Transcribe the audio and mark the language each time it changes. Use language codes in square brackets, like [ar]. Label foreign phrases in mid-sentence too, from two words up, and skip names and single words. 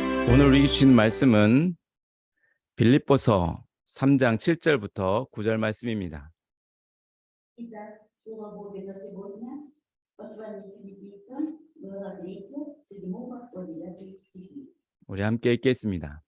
[ko] 오늘 우리 주신 말씀은 빌립보서 3장 7절부터 9절 말씀입니다. [ru] Итак, слово Божье на сегодня, послание филиппийцам, глава 3, 7 по 9 стихи. [ko] 우리 함께 읽겠습니다.